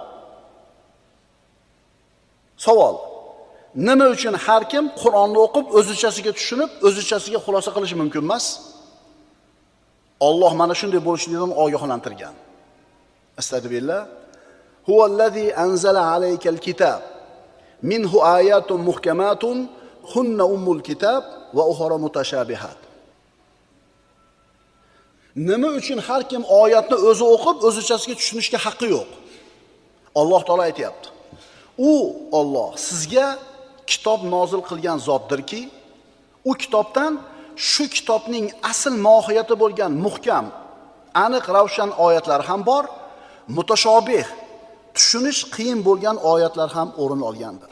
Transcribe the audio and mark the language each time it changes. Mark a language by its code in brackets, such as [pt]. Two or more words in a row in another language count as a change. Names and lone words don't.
[uz] Savol: nima uchun har kim Qur'onni o'qib o'zichasiga tushunib, o'zichasiga xulosa qilishi mumkin emas? Alloh mana shunday bo'lishligidan ogohlantirgan. [ar] أستغفر الله هو الذي أنزل عليك الكتاب منه آيات محكمات هن أم الكتاب وأخر متشابهات. [uz] Nima uchun har kim oyatni o'zi o'qib, o'zichasiga tushunishga haqqi yo'q? Alloh taolo aytayapti. Alloh sizga kitob nozil qilgan zotdirki, u kitobdan shu kitobning asl mohiyati bo'lgan muhkam, aniq, ravshan oyatlar ham bor, mutashobih, tushunish qiyin bo'lgan oyatlar ham o'rin olgandir.